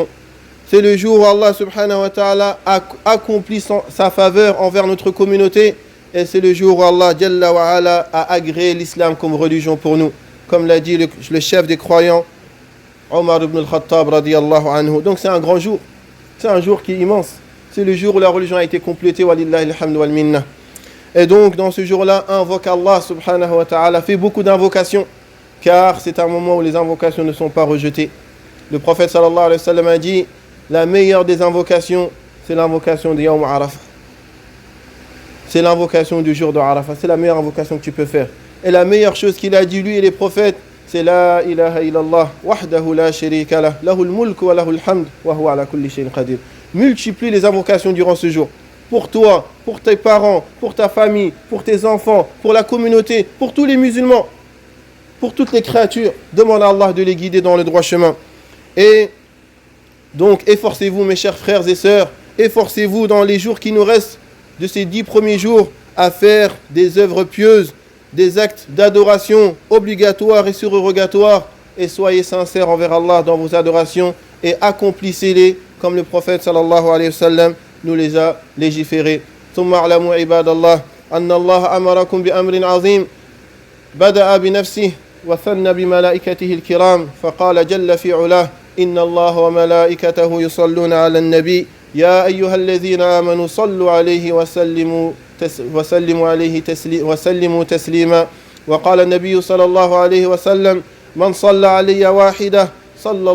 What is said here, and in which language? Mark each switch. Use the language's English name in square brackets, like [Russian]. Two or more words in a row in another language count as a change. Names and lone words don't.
[French] C'est le jour où Allah [Arabic] سبحانه وتعالى [French] a accompli sa faveur envers notre communauté. Et c'est le jour où Allah [Arabic] جل وعلا [French] a agréé l'islam comme religion pour nous. Comme l'a dit le chef des croyants, Omar ibn al-Khattab [Arabic] رضي الله عنه. [French] Donc c'est un grand jour. C'est un jour qui est immense. C'est le jour où la religion a été complétée. [Arabic] ولله الحمد والمنة. [French] Et donc dans ce jour-là, invoque Allah [Arabic] سبحانه وتعالى. [French] Fait beaucoup d'invocations. Car c'est un moment où les invocations ne sont pas rejetées. Le prophète [Arabic] صلى الله عليه وسلم [French] a dit, la meilleure des invocations, c'est l'invocation de [Arabic] يوم عرفة. [French] C'est l'invocation du jour de Arafah. C'est la meilleure invocation que tu peux faire. Et la meilleure chose qu'il a dit, lui et les prophètes, c'est [Arabic] لا إله إلا الله وحده لا شريك له له الملك وله الحمد وهو على كل شيء قدير. [French] Multiplie les invocations durant ce jour. Pour toi, pour tes parents, pour ta famille, pour tes enfants, pour la communauté, pour tous les musulmans, pour toutes les créatures. Demande à Allah de les guider dans le droit chemin. Et donc, efforcez-vous, mes chers frères et sœurs, efforcez-vous dans les jours qui nous restent de ces 10 premiers jours à faire des œuvres pieuses, des actes d'adoration obligatoires et surrogatoires, et soyez sincères envers Allah dans vos adorations et accomplissez-les comme le prophète [Arabic] صلى الله عليه وسلم [French] nous les a légiférés. [Arabic] ثم اعلموا عباد الله أن الله أمركم بأمر عظيم بدأ بنفسه وثنى بملائكته الكرام فقال جل في علاه إن الله وملائكته يصلون على النبي يا أيها الذين آمنوا صلوا عليه وسلموا تسليما وقال النبي صلى الله عليه وسلم من صلى علي واحدة صلى